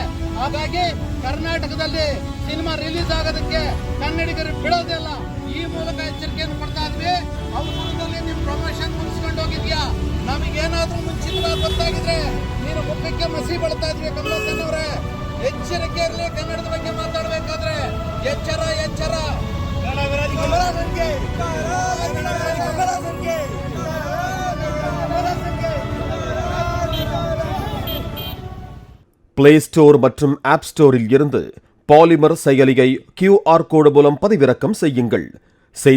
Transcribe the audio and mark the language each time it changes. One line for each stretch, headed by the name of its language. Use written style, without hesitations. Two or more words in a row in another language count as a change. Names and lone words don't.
Kannada: ಹಾಗಾಗಿ ಕರ್ನಾಟಕದಲ್ಲಿ ಸಿನಿಮಾ ರಿಲೀಸ್ ಆಗೋದಕ್ಕೆ ಕನ್ನಡಿಗರು ಬಿಡೋದಿಲ್ಲ. ಈ ಮೂಲಕ ಎಚ್ಚರಿಕೆಯನ್ನು ಕೊಡ್ತಾ ಇದ್ವಿ. ಅವ್ರ ಮೂಲದಲ್ಲಿ ನೀವು ಪ್ರಮೋಷನ್ ಮುಗಿಸ್ಕೊಂಡು ಹೋಗಿದ್ಯಾ, ನಮಗೇನಾದ್ರೂ ಮುಂಚಿತವಾಗಿ ಗೊತ್ತಾಗಿದ್ರೆ ನೀನು ಮುಖಕ್ಕೆ ಮಸಿ ಬಳ್ತಾ ಇದ್ವಿ. ಕಮಲಾಸನ್ ಅವರೇ, ಎಚ್ಚರಿಕೆ ಇರಲಿ. ಕನ್ನಡದ ಬಗ್ಗೆ ಮಾತಾಡಬೇಕಾದ್ರೆ ಎಚ್ಚರ ಎಚ್ಚರ.
Tamil: பிளே ஸ்டோர் மற்றும் ஆப் ஸ்டோரில் இருந்து பாலிமர் செயலியை QR கோடு மூலம் பதிவிறக்கம் செய்யுங்கள்.